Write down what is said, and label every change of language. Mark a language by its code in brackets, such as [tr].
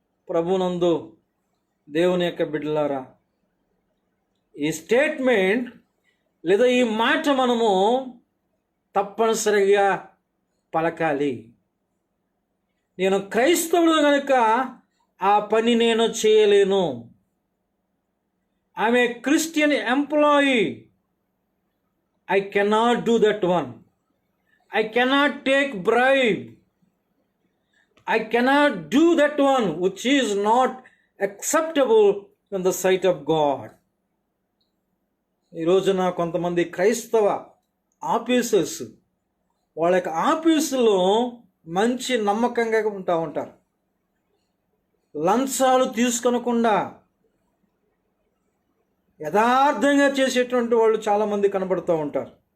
[te] ప్రభునందు దేవుని యొక్క బిడ్డలారా, ఈ స్టేట్మెంట్ లేదా ఈ మాట మనము తప్పనిసరిగా పలకాలి. నేను క్రైస్తవుడు కనుక ఆ పని నేను చేయలేను. [en] I'm a Christian employee, I cannot do that one. I cannot take bribe. I cannot do that one which is not acceptable in the sight of God. [te] ఈ రోజున కొంతమంది క్రైస్తవ ఆఫీసర్స్ వాళ్ళ యొక్క ఆఫీసులో మంచి నమ్మకంగా ఉంటారు. లంచాలు తీసుకొనకుండా యథార్థంగా చేసేటువంటి వాళ్ళు చాలామంది కనబడుతూ ఉంటారు.